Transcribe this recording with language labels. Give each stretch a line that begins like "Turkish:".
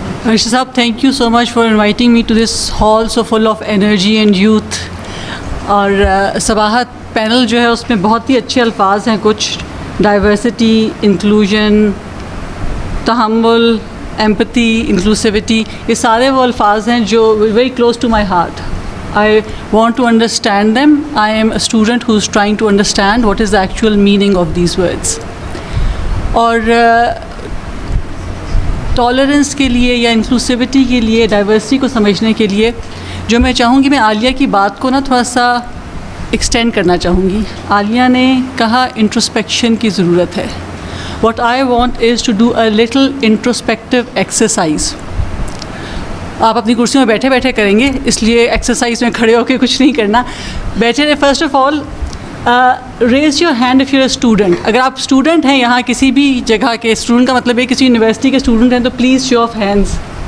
English: Arshad Saab, thank you so much for inviting me to this hall so full of energy and youth.
Urdu: اور Sabahat panel جو ہے اس میں بہت ہی اچھے الفاظ ہیں، کچھ ڈائیورسٹی، انکلوژن، تحمل، ایمپتھی، انکلوسیوٹی، یہ سارے وہ الفاظ ہیں جو
English: Very close to my heart. I want to understand them. I am a student who is trying to understand what is the actual meaning of these words.
Urdu: اور tolerance کے لیے یا انکلوسیوٹی کے لیے، ڈائیورسٹی کو سمجھنے کے لیے جو میں چاہوں گی، میں عالیہ کی بات کو نا تھوڑا سا ایکسٹینڈ کرنا چاہوں گی. عالیہ نے کہا انٹروسپیکشن کی ضرورت ہے.
English: What I want is to do a little introspective exercise.
Urdu: آپ اپنی کرسیوں میں بیٹھے بیٹھے کریں گے، اس لیے ایکسرسائز میں کھڑے ہو کے کچھ نہیں کرنا. بیٹھے رہے.
English: First of all raise your hand if you a student.
Urdu: اگر آپ اسٹوڈنٹ ہیں یہاں کسی بھی جگہ کے، اسٹوڈنٹ کا مطلب ہے کسی یونیورسٹی کے اسٹوڈنٹ ہیں، تو
English: Please show of hands.